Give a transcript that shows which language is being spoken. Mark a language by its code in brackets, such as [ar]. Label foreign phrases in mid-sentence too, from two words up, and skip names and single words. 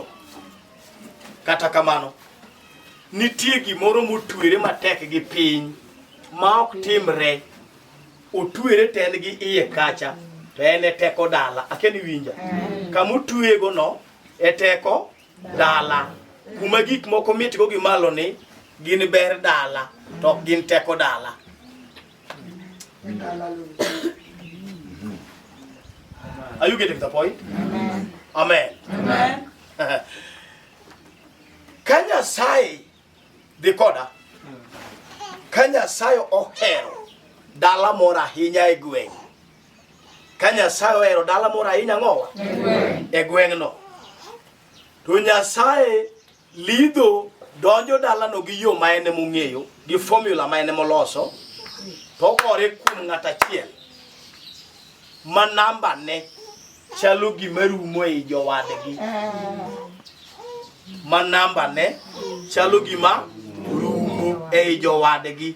[luo] Kata kamano nitie gimoro motwere matek gi piny ma ok timre, otwere ten gi iye kacha, to en e teko dala. Akeni winja kama otwego no e teko dala, kuma gik moko mitgo gi malo ni gin ber dala to ok gin teko dala. [en] Are you getting the point? [luo] Amen. Amen. Ka Nyasaye dhi koda, ka Nyasaye ohero dala moro ahinya e gweng', ka Nyasaye ohero dala moro ahinya ng'owa e gweng'no, to Nyasaye lidho donjo dalano gi yo ma ene mong'eyo, gi formula ma ene moloso, to gore kuom ng'at achiel ma namba ne chalo gima rumo ei jowadgi, ma namba ne chalo gima rumo ei jowadgi.